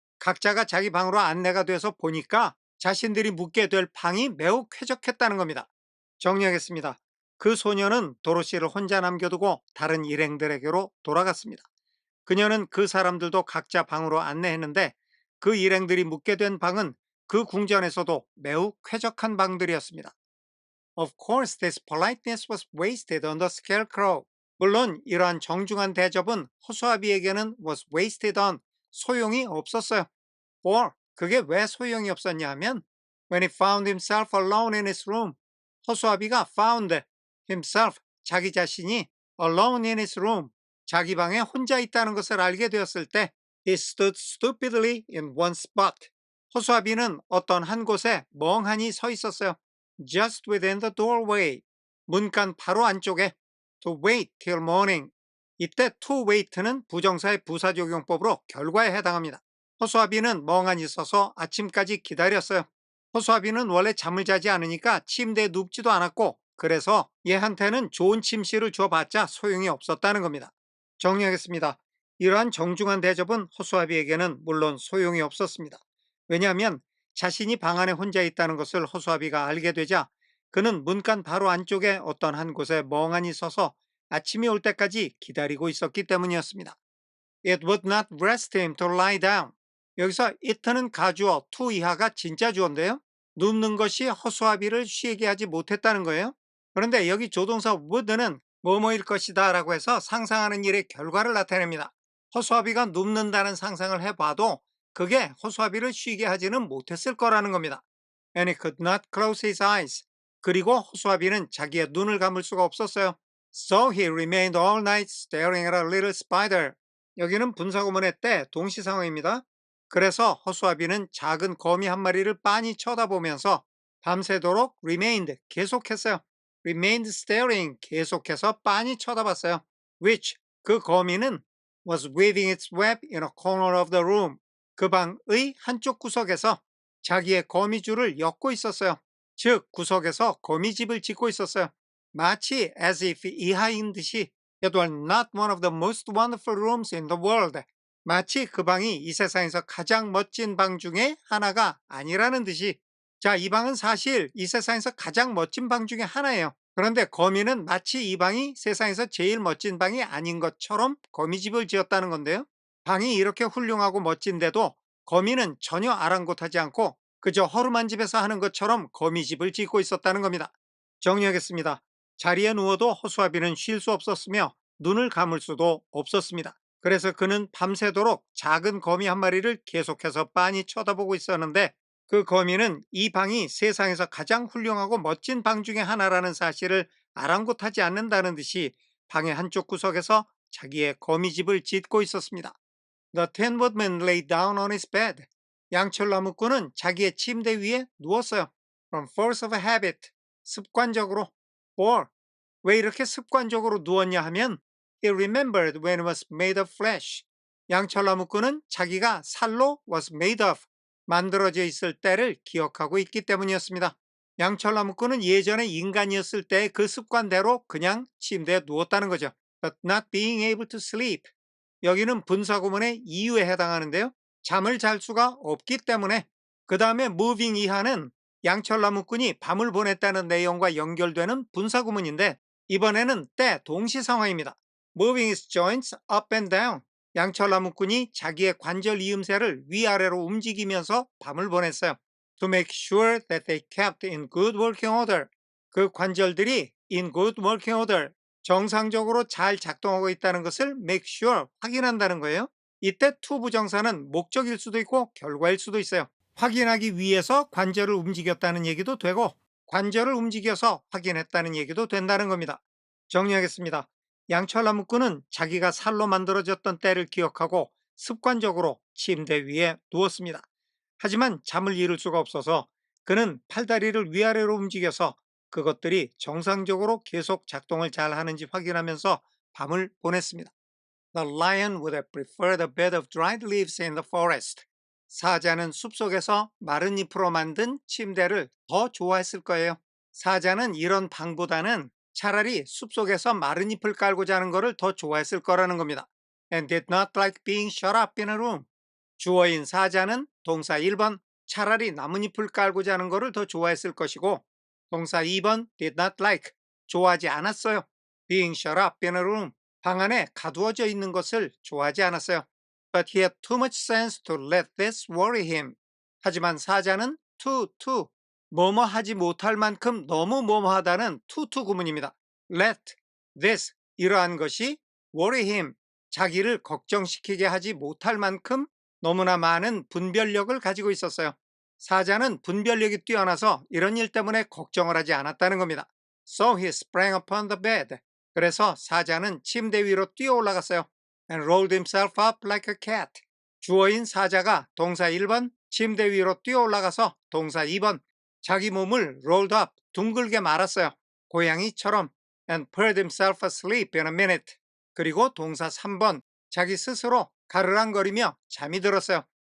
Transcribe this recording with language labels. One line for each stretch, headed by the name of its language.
Korean: 각자가 자기 방으로 안내가 돼서 보니까 자신들이 묵게 될 방이 매우 쾌적했다는 겁니다. 정리하겠습니다. 그 소녀는 도로시를 혼자 남겨두고 다른 일행들에게로 돌아갔습니다. 그녀는 그 사람들도 각자 방으로 안내했는데 그 일행들이 묵게 된 방은 그 궁전에서도 매우 쾌적한 방들이었습니다.
English: Of course, this politeness was wasted on the scarecrow.
Korean: 물론 이러한 정중한 대접은 허수아비에게는
English: was wasted on,
Korean: 소용이 없었어요.
English: For,
Korean: 그게 왜 소용이 없었냐 하면
English: when he found himself alone in his room,
Korean: 허수아비가
English: found himself,
Korean: 자기 자신이
English: alone in his room,
Korean: 자기 방에 혼자 있다는 것을 알게 되었을 때
English: he stood stupidly in one spot.
Korean: 호수아비는 어떤 한 곳에 멍하니 서 있었어요.
English: Just within the doorway.
Korean: 문간 바로 안쪽에.
English: To wait till morning.
Korean: 이때 to wait는 부정사의 부사적용법으로 결과에 해당합니다. 호수아비는 멍하니 서서 아침까지 기다렸어요. 호수아비는 원래 잠을 자지 않으니까 침대에 눕지도 않았고, 그래서 얘한테는 좋은 침실을 줘봤자 소용이 없었다는 겁니다. 정리하겠습니다. 이러한 정중한 대접은 호수아비에게는 물론 소용이 없었습니다. 왜냐하면 자신이 방 안에 혼자 있다는 것을 호수아비가 알게 되자 그는 문간 바로 안쪽에 어떤 한 곳에 멍하니 서서 아침이 올 때까지 기다리고 있었기 때문이었습니다.
English: It would not rest him to lie down.
Korean: 여기서 it는 가주어, to 이하가 진짜 주어인데요. 눕는 것이 허수아비를 쉬게 하지 못했다는 거예요. 그런데 여기 조동사 would는 뭐뭐일 것이다 라고 해서 상상하는 일의 결과를 나타냅니다. 허수아비가 눕는다는 상상을 해봐도 그게 허수아비를 쉬게 하지는 못했을 거라는 겁니다.
English: And he could not close his eyes.
Korean: 그리고 허수아비는 자기의 눈을 감을 수가 없었어요.
English: So he remained all night staring at a little spider.
Korean: 여기는 분사구문의 때 동시상황입니다. 그래서 허수아비는 작은 거미 한 마리를 빤히 쳐다보면서 밤새도록 remained 계속했어요.
English: remained staring
Korean: 계속해서 빤히 쳐다봤어요.
English: which
Korean: 그 거미는
English: was weaving its web in a corner of the room.
Korean: 그 방의 한쪽 구석에서 자기의 거미줄을 엮고 있었어요. 즉 구석에서 거미집을 짓고 있었어요. 마치
English: as if
Korean: 이하인 듯이
English: It was not one of the most wonderful rooms in the world.
Korean: 마치 그 방이 이 세상에서 가장 멋진 방 중에 하나가 아니라는 듯이. 자, 이 방은 사실 이 세상에서 가장 멋진 방 중에 하나예요. 그런데 거미는 마치 이 방이 세상에서 제일 멋진 방이 아닌 것처럼 거미집을 지었다는 건데요. 방이 이렇게 훌륭하고 멋진데도 거미는 전혀 아랑곳하지 않고 그저 허름한 집에서 하는 것처럼 거미집을 짓고 있었다는 겁니다. 정리하겠습니다. 자리에 누워도 허수아비는 쉴 수 없었으며 눈을 감을 수도 없었습니다. 그래서 그는 밤새도록 작은 거미 한 마리를 계속해서 빤히 쳐다보고 있었는데 그 거미는 이 방이 세상에서 가장 훌륭하고 멋진 방 중에 하나라는 사실을 아랑곳하지 않는다는 듯이 방의 한쪽 구석에서 자기의 거미집을 짓고 있었습니다.
English: The Tin Woodman lay down on his bed.
Korean: 양철나무꾼은 자기의 침대 위에 누웠어요.
English: From force of habit.
Korean: 습관적으로.
English: For.
Korean: 왜 이렇게 습관적으로 누웠냐 하면
English: He remembered when it was made of flesh.
Korean: 양철나무꾼은 자기가 살로
English: was made of.
Korean: 만들어져 있을 때를 기억하고 있기 때문이었습니다. 양철나무꾼은 예전에 인간이었을 때의 그 습관대로 그냥 침대에 누웠다는 거죠.
English: But not being able to sleep.
Korean: 여기는 분사구문의 이유에 해당하는데요. 잠을 잘 수가 없기 때문에. 그 다음에 moving 이하는 양철나무꾼이 밤을 보냈다는 내용과 연결되는 분사구문인데 이번에는 때 동시 상황입니다.
English: Moving his joints up and down.
Korean: 양철나무꾼이 자기의 관절 이음새를 위아래로 움직이면서 밤을 보냈어요.
English: To make sure that they kept in good working order.
Korean: 그 관절들이
English: in good working order.
Korean: 정상적으로 잘 작동하고 있다는 것을
English: make sure,
Korean: 확인한다는 거예요. 이때 to 부정사는 목적일 수도 있고 결과일 수도 있어요. 확인하기 위해서 관절을 움직였다는 얘기도 되고 관절을 움직여서 확인했다는 얘기도 된다는 겁니다. 정리하겠습니다. 양철나무꾼은 자기가 살로 만들어졌던 때를 기억하고 습관적으로 침대 위에 누웠습니다. 하지만 잠을 이룰 수가 없어서 그는 팔다리를 위아래로 움직여서 그것들이 정상적으로 계속 작동을 잘 하는지 확인하면서 밤을 보냈습니다.
English: The lion would have preferred a bed of dried leaves in the forest.
Korean: 사자는 숲속에서 마른 잎으로 만든 침대를 더 좋아했을 거예요. 사자는 이런 방보다는 차라리 숲속에서 마른 잎을 깔고 자는 것을 더 좋아했을 거라는 겁니다. And did not like being shut up in a room. 주어인 사자는 동사 1번 차라리 나뭇잎을 깔고 자는 것을 더 좋아했을 것이고 동사 2번
English: did not like
Korean: 좋아하지 않았어요.
English: Being shut up in a room
Korean: 방 안에 가두어져 있는 것을 좋아하지 않았어요.
English: But he had too much sense to let this worry him.
Korean: 하지만 사자는 to 뭐뭐 하지 못할 만큼 너무 뭐뭐하다는 to 구문입니다.
English: Let this
Korean: 이러한 것이
English: worry him
Korean: 자기를 걱정시키게 하지 못할 만큼 너무나 많은 분별력을 가지고 있었어요. 사자는 분별력이 뛰어나서 이런 일 때문에 걱정을 하지 않았다는 겁니다.
English: So he sprang upon the bed.
Korean: 그래서 사자는 침대 위로 뛰어 올라갔어요.
English: And rolled himself up like a cat.
Korean: 주어인 사자가 동사 1번 침대 위로 뛰어 올라가서 동사 2번 자기 몸을
English: rolled up
Korean: 둥글게 말았어요. 고양이처럼
English: and purred himself asleep in a minute.
Korean: 그리고 동사 3번 자기 스스로 가르랑거리며 잠이 들었어요.